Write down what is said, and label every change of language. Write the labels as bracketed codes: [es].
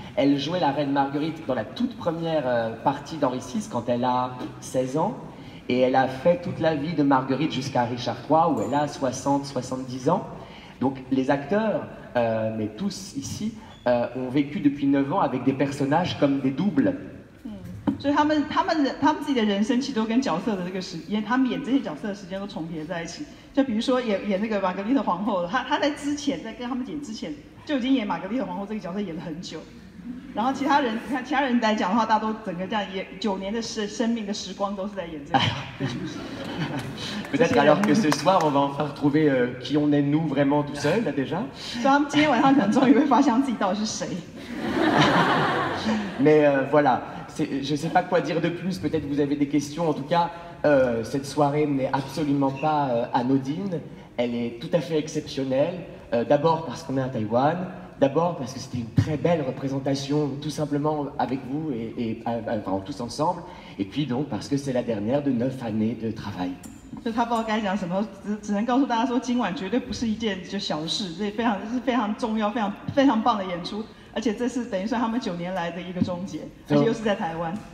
[fr] Elle jouait la reine Marguerite dans la toute première partie d'Henri VI, quand elle a 16 ans. Et elle a fait toute la vie de Marguerite jusqu'à Richard III, où elle a 60-70 ans. Donc les acteurs, mais tous ici, ont vécu depuis 9 ans avec des personnages comme des doubles. [zh] 所以他们自己的人生其实都跟角色的这个他们演这些角色的时间都重叠在一起。就比如说演那个玛格丽特皇后，他在之前在跟他们演之前就已经演玛格丽特皇后这个角色演了很久。然后其他人来讲的话，大家都整个这样演9年的生命的时光都是在演这个出戏。 [fr] Peut-être alors que ce soir on va enfin retrouver qui on est nous vraiment tout seul là déjà. [zh] 所以他们今天晚上可能终于会发现自己到底是谁。 [fr] Mais voilà. Je ne sais pas quoi dire de plus, peut-être vous avez des questions. En tout cas, cette soirée n'est absolument pas anodine. Elle est tout à fait exceptionnelle. D'abord parce qu'on est à Taïwan, d'abord parce que c'était une très belle représentation, tout simplement avec vous et enfin, tous ensemble. Et puis donc parce que c'est la dernière de 9 années de travail. [zh] 就他不知道该讲什么，只能告诉大家说，今晚绝对不是一件就小事，这非常重要、非常棒的演出。而且这是等于算他们9年来的一个终结，而且又是在台湾。